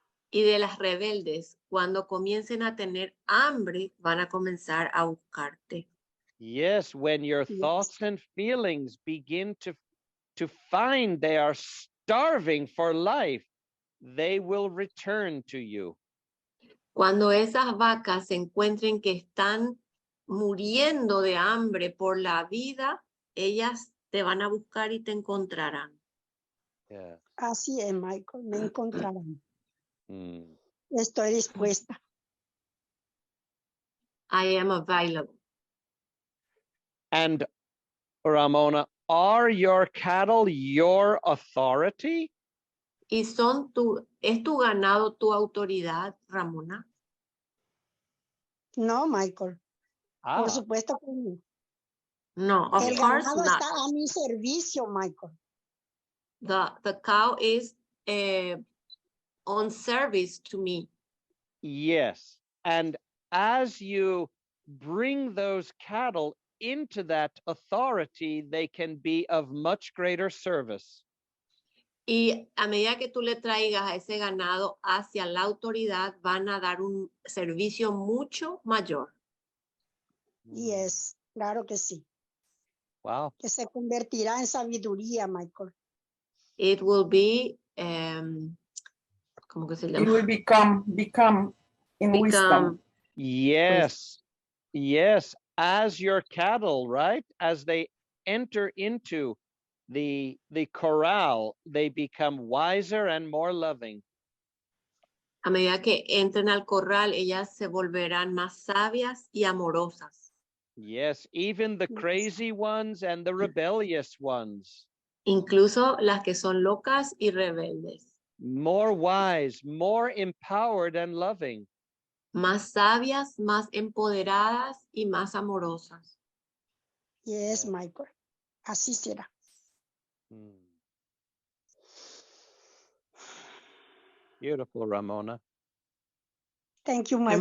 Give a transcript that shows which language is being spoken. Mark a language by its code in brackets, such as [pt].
[es] Y de las rebeldes, cuando comiencen a tener hambre, van a comenzar a buscarte. [en] Yes, when your thoughts and feelings begin to find they are starving for life, they will return to you. [es] Cuando esas vacas se encuentren que están muriendo de hambre por la vida, ellas te van a buscar y te encontrarán. [en] Yeah. [es] Así es, Michael, me encontrarán. Estoy dispuesta. [en] I am available. And Ramona, are your cattle your authority? [es] ¿Y es tu ganado tu autoridad, Ramona? No, Michael. Por supuesto que no. [en] No, of [es] El [en] course [es] ganado [en] not. [es] está a mi servicio, Michael. [en] The cow is on service to me. Yes. And as you bring those cattle into that authority, they can be of much greater service. [es] Y a medida que tú le traigas a ese ganado hacia la autoridad, van a dar un servicio mucho mayor. Yes, claro que sí. [en] Wow. [es] Que se convertirá en sabiduría, Michael. [en] It will be, [es] ¿cómo que se llama? [en] It will become in wisdom. Yes. Yes. As your cattle, right? As they enter into the corral, they become wiser and more loving. [es] A medida que entren al corral, ellas se volverán más sabias y amorosas. [en] Yes, even the crazy ones and the rebellious ones. [es] Incluso las que son locas y rebeldes. [en] more wise, more empowered and loving. [es] Más sabias, más empoderadas y más amorosas. Yes, Michael. Así será. [en] Beautiful, Ramona. Thank you, Michael.